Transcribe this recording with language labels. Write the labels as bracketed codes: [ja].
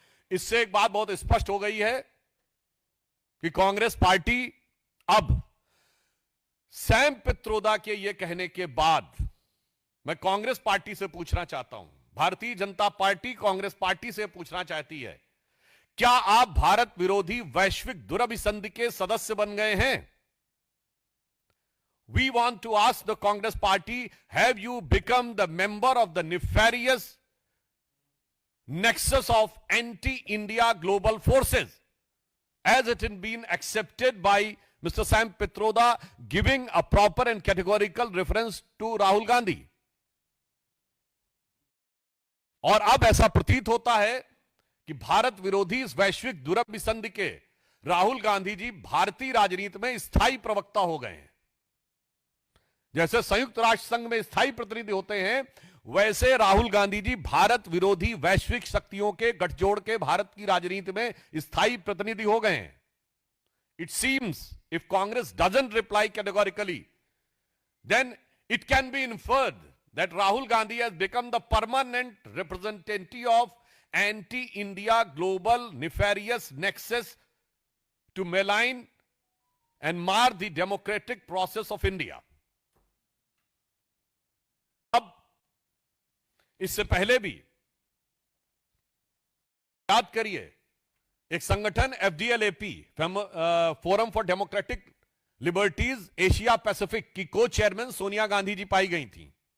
[hi] इससे एक बात बहुत स्पष्ट हो गई है कि कांग्रेस पार्टी अब सैम पित्रोदा के यह कहने के बाद मैं कांग्रेस पार्टी से पूछना चाहता हूं, भारतीय जनता पार्टी कांग्रेस पार्टी से पूछना चाहती है, क्या आप भारत विरोधी वैश्विक दुरभिसंधि के सदस्य बन गए हैं? [en] We want to ask the Congress party, have you become the member of the nefarious nexus of anti-India global forces, as it has been accepted by Mr. Sam Pitroda, giving a proper and categorical reference to Rahul Gandhi? [hi] और अब ऐसा प्रतीत होता है कि भारत विरोधी इस वैश्विक दुरभिसंधि के राहुल गांधी जी भारतीय राजनीति में स्थायी प्रवक्ता हो गए हैं। जैसे संयुक्त राष्ट्र संघ में स्थायी प्रतिनिधि होते हैं, वैसे राहुल गांधी जी भारत विरोधी वैश्विक शक्तियों के गठजोड़ के भारत की राजनीति में स्थायी प्रतिनिधि हो गए हैं। [en] It seems if Congress doesn't reply categorically, then it can be inferred that Rahul Gandhi has become the permanent representative of anti-India global nefarious nexus to malign and mar the democratic process of India. [hi] अब इससे पहले भी याद करिए, एक संगठन FDLAP forum for democratic liberties Asia Pacific की को चेयरमैन सोनिया गांधी जी पाई गई थी।